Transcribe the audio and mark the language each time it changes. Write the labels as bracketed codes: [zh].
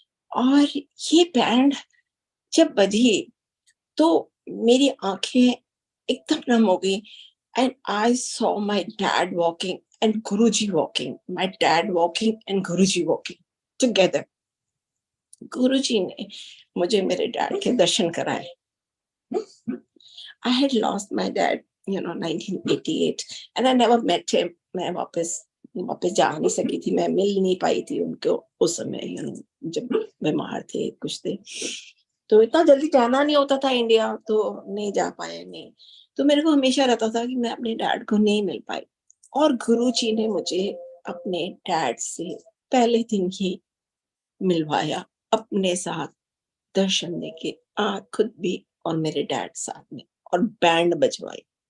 [hi] और ये बैंड जब बजी तो मेरी आंखें एकदम नम हो गई, [en] And I saw my dad walking and Guruji walking, my dad walking and Guruji walking together. [hi] गुरुजी ने मुझे मेरे डैड के दर्शन कराए। [en] I had lost my dad, 1988, and I never met him. [hi] मैं वापस जा नहीं सकी थी, मैं मिल नहीं पाई थी उनको उस समय, जब बीमार थे कुछ थे। तो इतना जल्दी जाना नहीं होता था इंडिया, तो नहीं जा पाए नहीं। तो मेरे को हमेशा रहता था कि मैं अपने डैड को नहीं मिल पाई। और गुरुजी ने मुझे अपने डैड से पहले दिन ही मिलवाया अपने साथ, दर्शन देके खुद भी और मेरे डैड साथ में, और बैंड बजवाई।